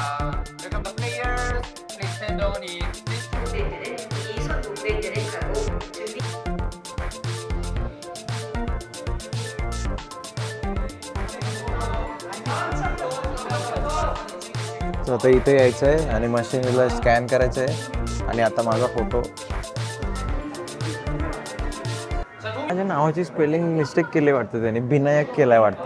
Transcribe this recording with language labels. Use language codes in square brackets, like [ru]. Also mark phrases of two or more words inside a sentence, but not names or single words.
[en] Welcome the players. Please stand on it. 동생들은 이손 동생들을 하고 준비. [mr] तर आता इथे यायचं आहे आणि मशीनला स्कॅन करायचं आहे, आणि आता माझा फोटो. माझ्या नावाची [en] spelling mistake [mr] केली वाटतं त्याने, विनायक केलाय वाटतं.